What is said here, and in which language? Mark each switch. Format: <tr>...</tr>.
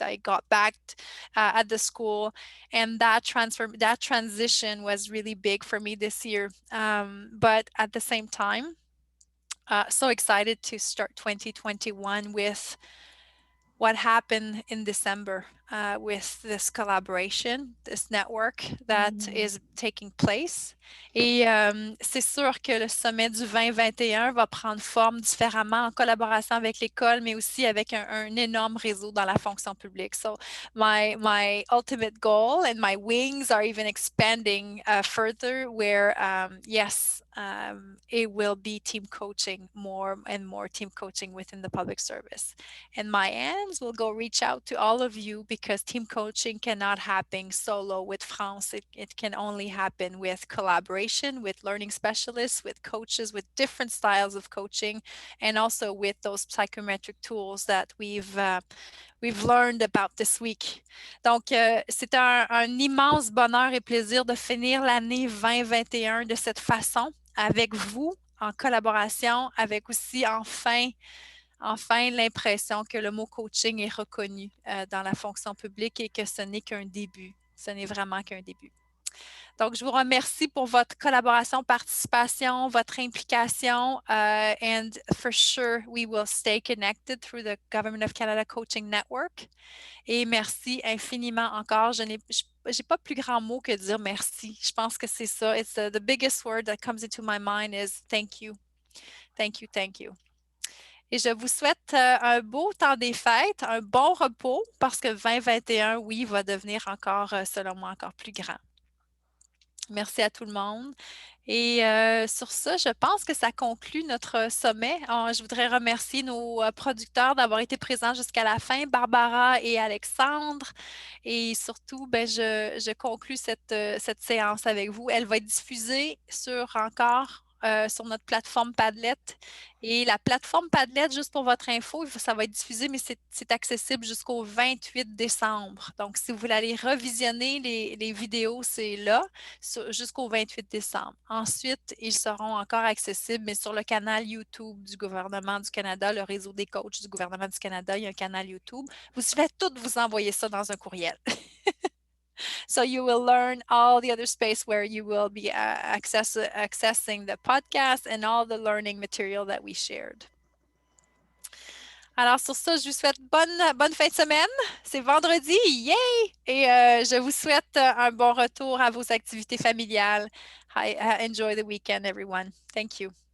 <en>I got back at the school, and that transition was really big for me this year. But at the same time, so excited to start 2021 with what happened in December with this collaboration, this network that is taking place.</en> <fr>Et c'est sûr que le sommet du 2021 va prendre forme différemment en collaboration avec l'école, mais aussi avec un énorme réseau dans la fonction publique.</fr> <en>So my ultimate goal and my wings are even expanding further where, yes, it will be team coaching, more and more team coaching within the public service. And my ends will go reach out to all of you because team coaching cannot happen solo with France. It can only happen with collaboration, with learning specialists, with coaches, with different styles of coaching, and also with those psychometric tools that we've learned about this week.</en> <fr>Donc, c'est un immense bonheur et plaisir de finir l'année 2021 de cette façon, avec vous, en collaboration, avec aussi enfin l'impression que le mot coaching est reconnu dans la fonction publique et que ce n'est qu'un début. Ce n'est vraiment qu'un début. Donc, je vous remercie pour votre collaboration, participation, votre implication.</fr> <en>And for sure, we will stay connected through the Government of Canada Coaching Network.</en> <fr>Et merci infiniment encore. Je n'ai pas plus grand mot que dire merci. Je pense que c'est ça.</fr> <en>It's the biggest word that comes into my mind is thank you. Thank you, thank you.</en> <fr>Et je vous souhaite un beau temps des fêtes, un bon repos, parce que 2021, oui, va devenir encore, selon moi, encore plus grand. Merci à tout le monde. Et sur ça, je pense que ça conclut notre sommet. Je voudrais remercier nos producteurs d'avoir été présents jusqu'à la fin, Barbara et Alexandre. Et surtout, je conclus cette séance avec vous. Elle va être diffusée sur notre plateforme Padlet. Et la plateforme Padlet, juste pour votre info, ça va être diffusé, mais c'est accessible jusqu'au 28 décembre. Donc, si vous voulez aller revisionner les vidéos, c'est là, jusqu'au 28 décembre. Ensuite, ils seront encore accessibles, mais sur le canal YouTube du gouvernement du Canada, le réseau des coachs du gouvernement du Canada, il y a un canal YouTube. Je vais tout vous envoyer ça dans un courriel.</fr> <en>So you will learn all the other space where you will be accessing the podcast and all the learning material that we shared.</en> <fr>Alors sur ça, je vous souhaite bonne fin de semaine. C'est vendredi, yay! Et je vous souhaite un bon retour à vos activités familiales.</fr> <en>Enjoy the weekend, everyone. Thank you.</en>